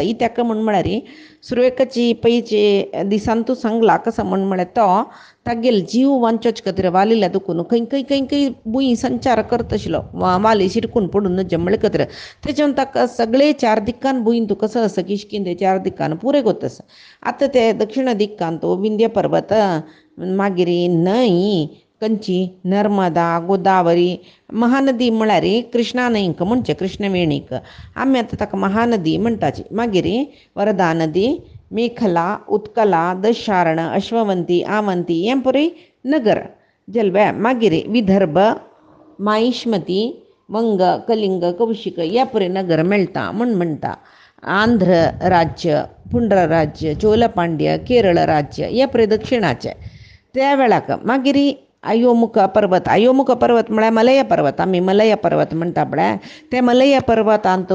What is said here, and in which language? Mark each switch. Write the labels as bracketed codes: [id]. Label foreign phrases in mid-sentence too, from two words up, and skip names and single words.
[kok] ही ताका म्हळ्यार सुरवेकाची पयचे दिसांतू सांगला कसं म्हळ्यार तो तागेल जीव वांचोच खातीर वालिल्या दुखून खंय खंय खंय खंय भुंय संचार करता आशिल्लो वाली शिरकून पडून जमळे खातीर तेच्यान ताका सगळे चार दिक्कान भुंय तूं कसो आसा किशकिंदे चार दिक्कान पुरे गोत आसा. आतां ते दक्षिण दिक्कांत विंध्य पर्वत मागीर न्हंय कंची, नर्मदा, गोदावरी, महानदी म्हळ्यार कृष्णा न्हंयक म्हणचे कृष्णवेणीक आमी आतां ताका महानदी म्हणटाची. मागीर वरदा नदी, मेखला, उत्कला, दशार्ण, अश्ववंती, आवंती हें पुरे नगर जलव्या. मागीर विदर्भ, माहिष्मती, वंग, कलिंग, कौशिक ह्या पुरे नगर मेळटा म्हण म्हणटा. आंध्र राज्य, पुंड्र राज्य, चोलपांड्य, केरळ राज्य हे पुरे दक्षिणाचे. त्या वेळाक मागीर अयोमुख पर्वत म्हळ्यार मलय पर्वत आमी मलय पर्वत म्हणटा पळय ते मलय पर्वतांत